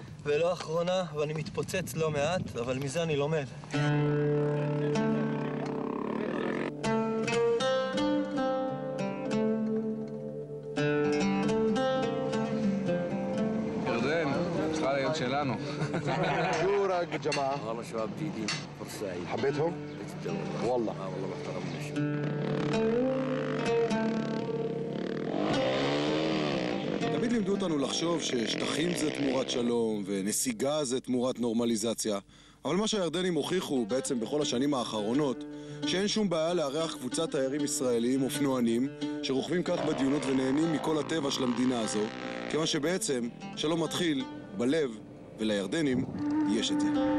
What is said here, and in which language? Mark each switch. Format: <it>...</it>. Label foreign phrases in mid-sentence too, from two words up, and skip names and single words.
<he>ולא אחרונה, ואני מתפוצץ לא מעט, אבל מזה אני לומד. ירדן, צריכה להיות שלנו.</he> <ar>شو رايك بالجماعة؟ والله شباب جديدين فرصة سعيدة. حبيتهم؟ والله. والله محترمين.</ar> <he>תמיד לימדו אותנו לחשוב ששטחים זה תמורת שלום ונסיגה זה תמורת נורמליזציה, אבל מה שהירדנים הוכיחו בעצם בכל השנים האחרונות, שאין שום בעיה לארח קבוצת תיירים ישראלים אופנוענים שרוכבים כך בדיונות ונהנים מכל הטבע של המדינה הזו, כיוון שבעצם שלום מתחיל בלב, ולירדנים יש את זה.</he>